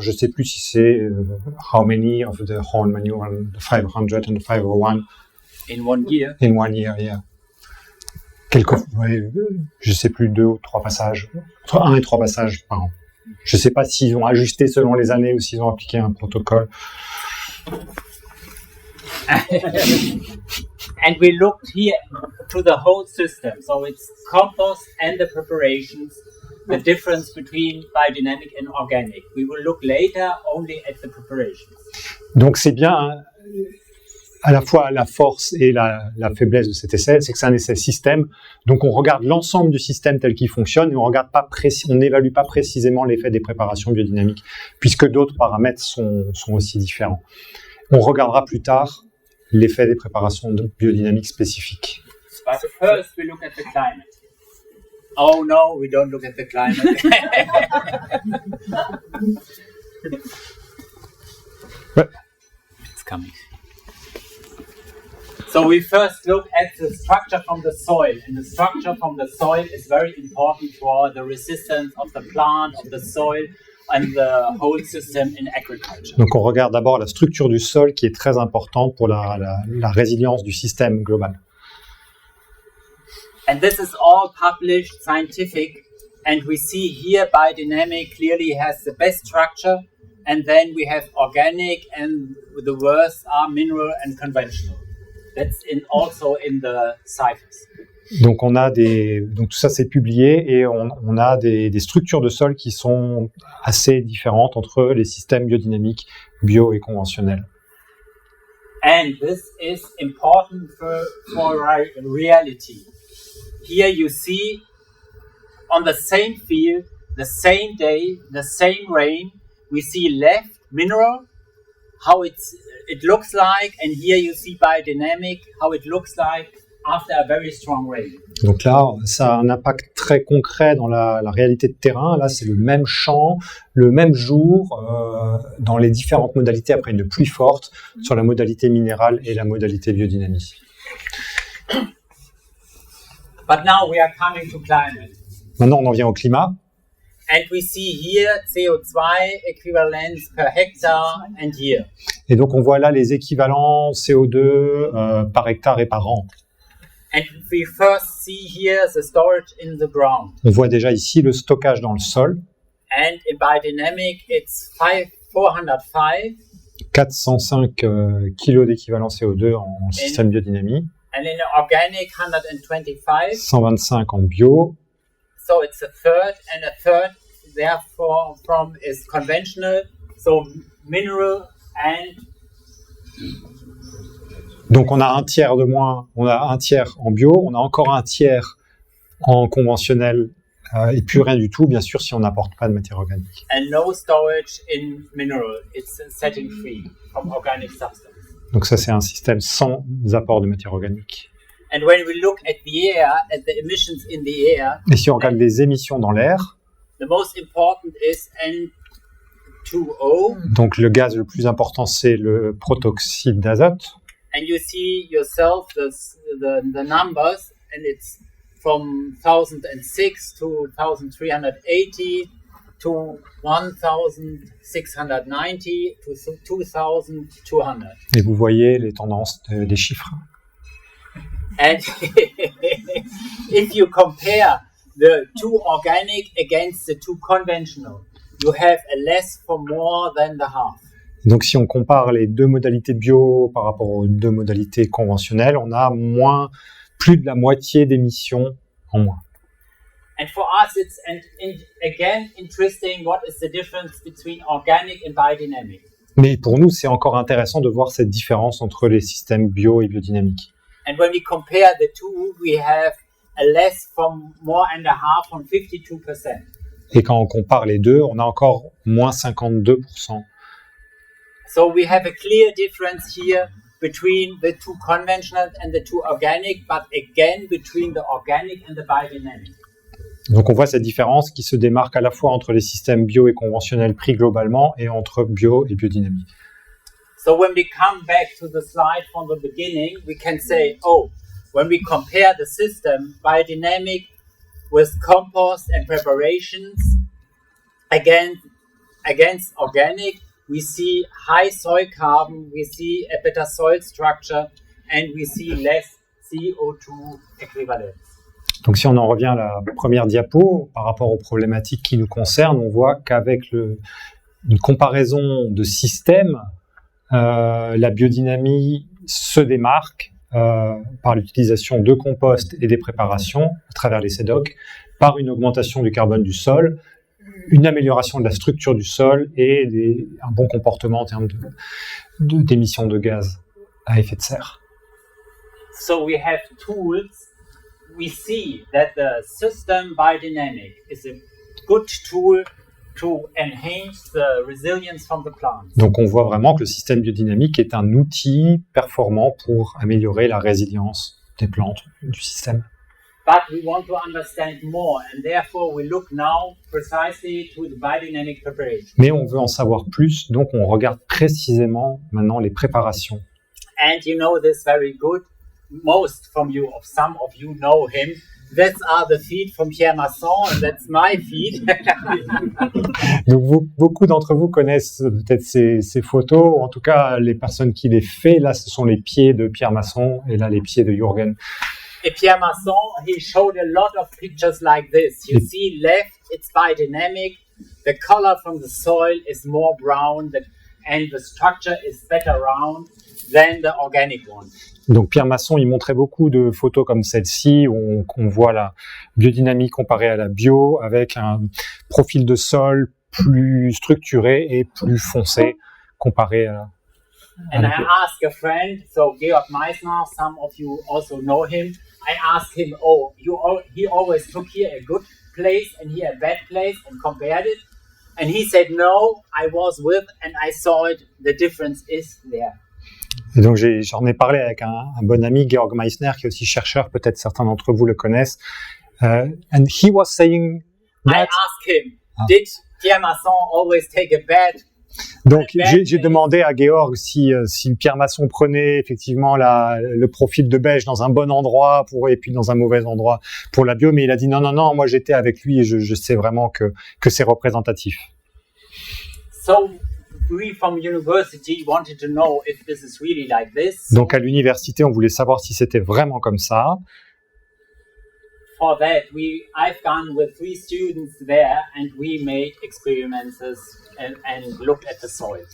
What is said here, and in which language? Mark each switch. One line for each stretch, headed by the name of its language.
French: Je ne sais plus si c'est
English: how many of the whole manual, the 500 and the 501 In 1 year. in 1 year, yeah.
French: Je ne sais plus, 2 ou 3 passages, entre 1 et 3 passages par an. Je ne sais pas s'ils ont ajusté selon les années ou s'ils ont appliqué un protocole.
English: And we looked here to the whole system. So it's compost and the preparations, the difference between biodynamic and organic. We will look later only at the preparations.
French: Donc c'est bien, hein, à la fois la force et la faiblesse de cet essai, c'est que c'est un essai système. Donc on regarde l'ensemble du système tel qu'il fonctionne et on n'évalue pas précisément l'effet des préparations biodynamiques, puisque d'autres paramètres sont aussi différents. On regardera plus tard l'effet des préparations biodynamiques spécifiques.
English: But first we look at the climate. Oh no, we don't look at the climate. It's coming. So we first look at the structure from the soil, and the structure from the soil is very important for the resistance of the plant, of the soil, and the whole system in agriculture.
French: Donc on regarde d'abord la structure du sol qui est très importante pour la résilience du système global.
English: And this is all published scientific, and we see here biodynamic clearly has the best structure, and then we have organic, and the worst are mineral and conventional. That's also in the ciphers.
French: Donc donc tout ça c'est publié et on a des structures de sol qui sont assez différentes entre les systèmes biodynamiques, bio et conventionnels.
English: And this is important for reality. Here you see on the same field, the same day, the same rain, we see left mineral, how it looks like, and here you see biodynamic, how it looks like after a very strong rain.
French: Donc là, ça a un impact très concret dans la réalité de terrain. Là, c'est le même champ, le même jour, dans les différentes modalités après une pluie forte, sur la modalité minérale et la modalité biodynamie.
English: But now we are coming to climate.
French: Maintenant, on en vient au climat.
English: And we see here CO2 equivalents per hectare and year.
French: Et donc, on voit là les équivalents CO2 par hectare et par an.
English: And we first see here the storage in the ground.
French: On voit déjà ici le stockage dans le sol.
English: And in biodynamic, it's 405.
French: 405 kilos d'équivalent CO2 en système biodynamie.
English: And in organic, 125.
French: 125 en bio.
English: So it's a third, and a third, therefore, from is conventional, so mineral and...
French: Donc on a un tiers de moins, on a un tiers en bio, on a encore un tiers en conventionnel et plus rien du tout, bien sûr, si on n'apporte pas de matière organique.
English: And no storage in mineral, it's setting free from organic substance.
French: Donc ça, c'est un système sans apport de matière organique.
English: And when we look at the air, at the emissions in the air,
French: Et si on regarde les émissions dans l'air,
English: the most important is N2O.
French: donc le gaz le plus important, c'est le protoxyde d'azote.
English: And you see yourself the numbers, and it's from 1006 to 1380 to 1690 to 2200.
French: Et vous voyez les tendances des chiffres.
English: And if you compare the two organic against the two conventional, you have a less for more than the half.
French: Donc si on compare les deux modalités bio par rapport aux deux modalités conventionnelles, on a plus de la moitié d'émissions en moins.
English: And for us, it's again interesting what is the difference between organic and biodynamic.
French: Mais pour nous, c'est encore intéressant de voir cette différence entre les systèmes bio et biodynamiques.
English: And when we compare the two, we have a less from more and a half from 52%.
French: Et quand on compare les deux, on a encore moins 52%.
English: So we have a clear difference here between the two conventional and the two organic, but again between the organic and the biodynamic.
French: Donc on voit cette différence qui se démarque à la fois entre les systèmes bio et conventionnels pris globalement et entre bio et biodynamie.
English: So when we come back to the slide from the beginning, we can say, when we compare the system biodynamic with compost and preparations against organic, we see high soil carbon, we see a better soil structure, and we see less CO2 equivalents.
French: Donc si on en revient à la première diapo, par rapport aux problématiques qui nous concernent, on voit qu'avec une comparaison de systèmes, la biodynamie se démarque par l'utilisation de compost et des préparations à travers les CEDOC, par une augmentation du carbone du sol, une amélioration de la structure du sol et un bon comportement en termes d'émissions de gaz à effet de serre.
English: So we have tools. We see that the system biodynamic is a good tool to enhance the resilience from the plants.
French: Donc on voit vraiment que le système biodynamique est un outil performant pour améliorer la résilience des plantes, du système.
English: But we want to understand more, and therefore we look now precisely to the biodynamic preparation.
French: Mais on veut en savoir plus, donc on regarde précisément maintenant les préparations.
English: And you know this very good. Most from you, or some of you know him. That are the feet from Pierre Masson, and that's my feet.
French: Donc beaucoup d'entre vous connaissent peut-être ces photos, ou en tout cas les personnes qui les font. Là, ce sont les pieds de Pierre Masson, et là les pieds de Jürgen.
English: Et Pierre Masson, he showed a lot of pictures like this. You see left, it's biodynamic. The color from the soil is more brown, and the structure is better round than the organic one.
French: Donc Pierre Masson, il montrait beaucoup de photos comme celle-ci, où on voit la biodynamie comparée à la bio, avec un profil de sol plus structuré et plus foncé comparé à
English: And I asked a friend, so Georg Meissner, some of you also know him. I asked him, he always took here a good place and here a bad place and compared it. And he said, no, I was with and I saw it, the difference is there.
French: Et donc j'en ai parlé avec un bon ami, Georg Meissner, qui est aussi chercheur, peut-être certains d'entre vous le connaissent.
English: And he was saying I that... asked him, did Pierre Masson always take a bed?
French: Donc j'ai demandé à Georg si Pierre Masson prenait effectivement le profil de Beige dans un bon endroit et puis dans un mauvais endroit pour la bio, mais il a dit non, moi j'étais avec lui et je sais vraiment que c'est représentatif.
English: So we from university wanted to know if this is really like this.
French: Donc à l'université, on voulait savoir si c'était vraiment comme ça.
English: For that, I've gone with 3 students there and we made experiments and looked at the soil.